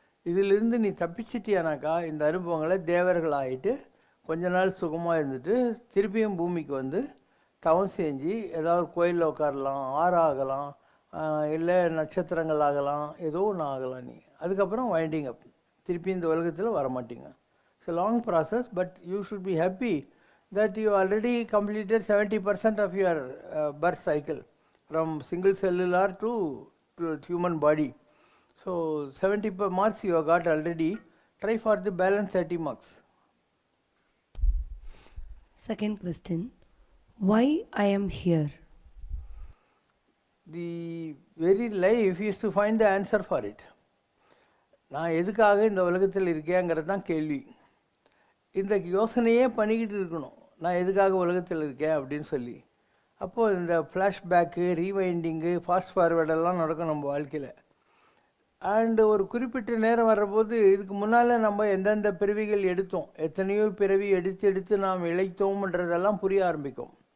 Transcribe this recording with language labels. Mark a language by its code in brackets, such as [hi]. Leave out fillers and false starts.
[ta] இதிலிருந்து நீ தப்பிச்சிட்டியானாக்கா இந்த அனுபவங்களை தேவர்களாகிட்டு கொஞ்ச நாள் சுகமாக இருந்துட்டு திருப்பியும் பூமிக்கு வந்து தவம் செஞ்சு ஏதாவது கோயிலில் உட்காரலாம், ஆறாகலாம், இல்லை நட்சத்திரங்கள் ஆகலாம், ஏதோ ஒன்று ஆகலாம். நீ அதுக்கப்புறம் வைண்டிங் அப், திருப்பி இந்த உலகத்தில் வரமாட்டீங்க. [en] It's a long process, but you should be happy that you already completed 70% of your birth cycle from single cellular to human body. So 70 marks you have got already. Try for the balance 30 marks. Second question, why I am here? The very life is to find the answer for it. [ta] நான் எதுக்காக இந்த உலகத்தில் இருக்கேங்கிறது தான் கேள்வி. இந்த யோசனையே பண்ணிக்கிட்டு இருக்கணும், நான் எதுக்காக உலகத்தில் இருக்கேன் அப்படின்னு சொல்லி. அப்போது இந்த ஃப்ளாஷ்பேக்கு, ரீவைண்டிங்கு, ஃபாஸ்ட் ஃபார்வேர்டெல்லாம் நடக்கும் நம்ம வாழ்க்கையில். அண்டு ஒரு குறிப்பிட்ட நேரம் வர்றபோது இதுக்கு முன்னால் நம்ம எந்தெந்த பிறவிகள் எடுத்தோம், எத்தனையோ பிறவி எடுத்து நாம் இழைத்தோம்ன்றதெல்லாம் புரிய ஆரம்பிக்கும்.